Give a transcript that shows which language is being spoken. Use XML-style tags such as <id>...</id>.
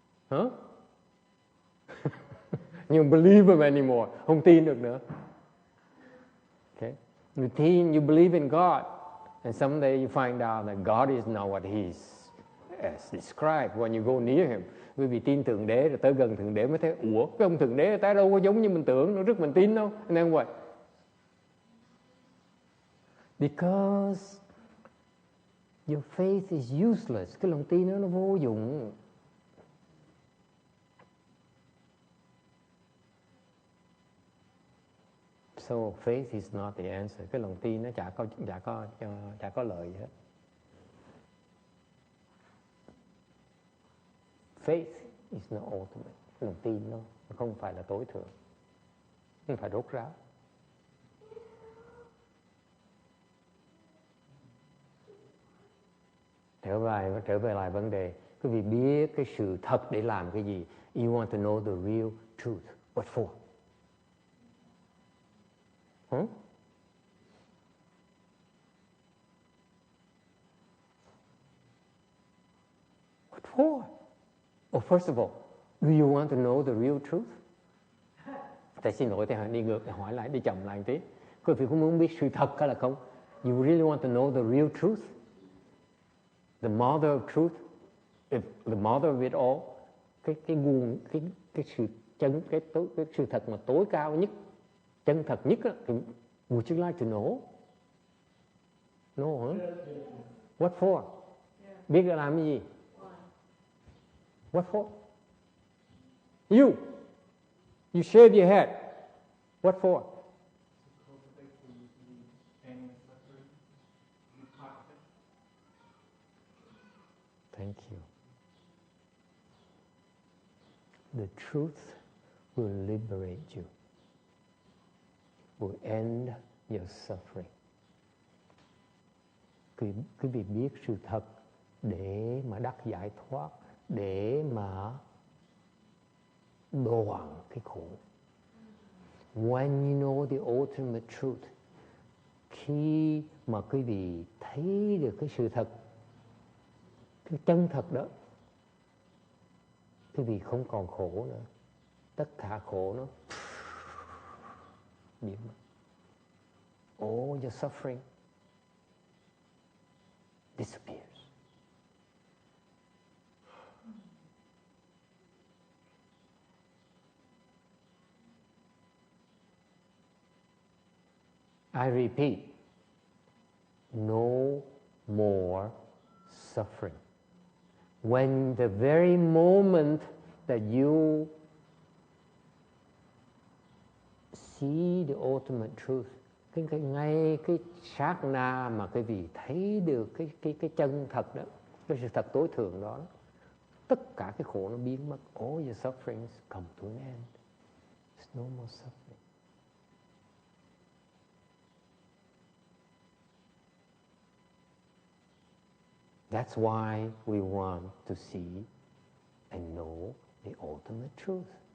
<en>Huh? You don't believe him anymore,</en> <vi>không tin được nữa.</vi> <en>Okay? You believe in God, and someday you find out that God is not what He is as described when you go near Him.</en> <vi>Quý vị tin Thượng Đế rồi tới gần Thượng Đế mới thấy, ủa, cái ông Thượng Đế ta đâu có giống như mình tưởng, nó rất mình tin đâu.</vi> <en>And then what? Because your faith is useless.</en> <vi>Cái lòng tin nó vô dụng.</vi> <en>So faith is not the answer.</en> <vi>Cái lòng tin nó chả có lợi gì hết.</vi> <en>Faith is not ultimate.</en> <vi>Cái lòng tin nó không phải là tối thượng, không phải rốt ráo. Trở về lại vấn đề, quý vị biết cái sự thật để làm cái gì?</vi> <en>You want to know the real truth. What for? Huh? What for? Oh, first of all, do you want to know the real truth?</en> <vi>Tại xin lỗi, thì đi ngược, hỏi lại, đi chậm lại một tí. Quý vị có muốn biết sự thật hay là không?</vi> <en>You really want to know the real truth? The mother of truth? The mother of it all?</en> <vi>Cái nguồn, cái sự chân, cái sự thật mà tối cao nhất, chân thật nhất đó, thì</vi> <en>would you like to know? No, huh? What for?</en> <vi>Biết là làm cái gì?</vi> <en>What for? You shave your head. What for? Thank you. The truth will liberate you, will end your suffering.</en> <vi>Quý vị biết sự thật để mà đắc giải thoát, để mà đoạn cái khổ.</vi> <en>When you know the ultimate truth,</en> <vi>khi mà quý vị thấy được cái sự thật, cái chân thật đó, quý vị không còn khổ nữa. Tất cả khổ nó biến mất.</vi> <en>All your suffering disappears. I repeat, no more suffering. When the very moment that you see the ultimate truth,</en> <vi>ngay cái sát na mà quý vị thấy được cái chân thật đó, cái sự thật tối thượng đó, tất cả cái khổ nó biến mất.</vi> <en>All your sufferings come to an end. There's no more suffering. That's why we want to see and know the ultimate truth.</en>